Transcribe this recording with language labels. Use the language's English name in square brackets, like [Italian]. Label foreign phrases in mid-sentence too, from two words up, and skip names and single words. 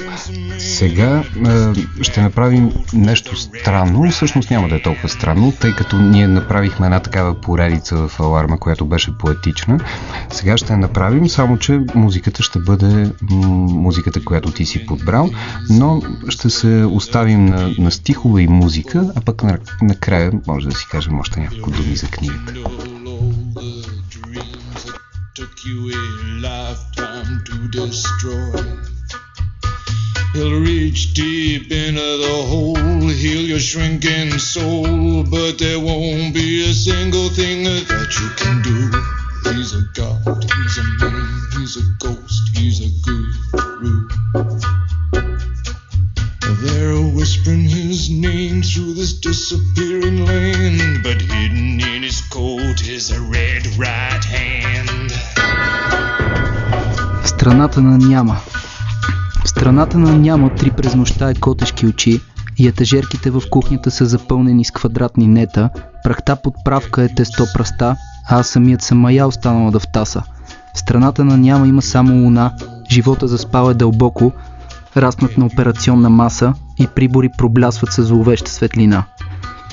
[Bulgarian] Сега ще направим нещо странно, и всъщност няма да е толкова странно, тъй като ние направихме една такава поредица в Аларма, която беше поетична. Сега ще я направим, само че музиката ще бъде музиката, която ти си подбрал, но ще се оставим на стихове и музика, а пък накрая може да си кажем още няколко думи за книгата. [English] Took you a lifetime to destroy. He'll reach deep into the hole, heal your shrinking soul, but there won't be a single thing that you can do. He's a god, he's a man, he's a ghost, he's a guru. They're whispering his name through this disappearing land, but hidden in his coat is a red right hand. [Bulgarian] Страната на няма. Страната на няма три през нощта е котешки очи и етажерките в кухнята са запълнени с квадратни нета, прахта под правка е тесто праста, а аз самият съм мая останала да втаса. В страната на няма има само луна, живота заспал е дълбоко, разпнат на операционна маса и прибори проблясват със зловеща светлина.